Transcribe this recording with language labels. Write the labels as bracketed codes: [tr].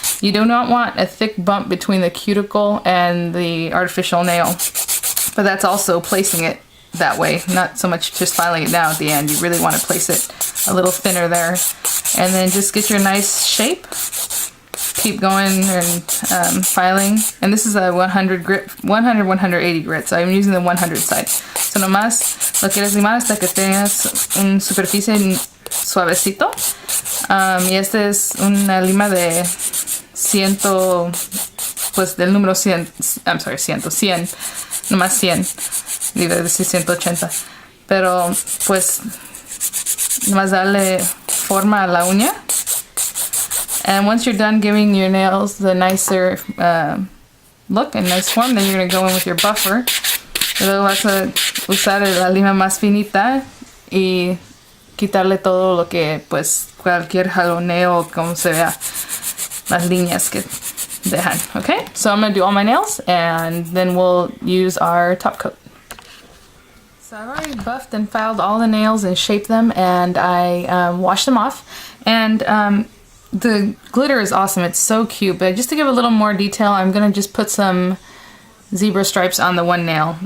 [en] You do not want a thick bump between the cuticle and the artificial nail, but that's also placing it that way, not so much just filing it down at the end. You really want to place it a little thinner there. And then just get your nice shape. Keep going and filing. And this is a 180 grit, so I'm using the 100 side. [es] So nomás lo quieres limar hasta que tengas una superficie suavecito. Y esta es una lima de 100, pues del número 100, [en] I'm sorry, [es] 100, nomás 100. Iba a decir 180. Pero pues nomás darle forma a la uña. [en] And once you're done giving your nails the nicer look and nice form, then you're going to go in with your buffer. [es] Luego vas a usar la lima más finita y quitarle todo lo que, pues, cualquier jaloneo, como se vea, las líneas que dejan. [en] Okay, so I'm going to do all my nails and then we'll use our top coat. So I've already buffed and filed all the nails and shaped them, and I washed them off. And the glitter is awesome. It's so cute. But just to give a little more detail, I'm going to just put some zebra stripes on the one nail.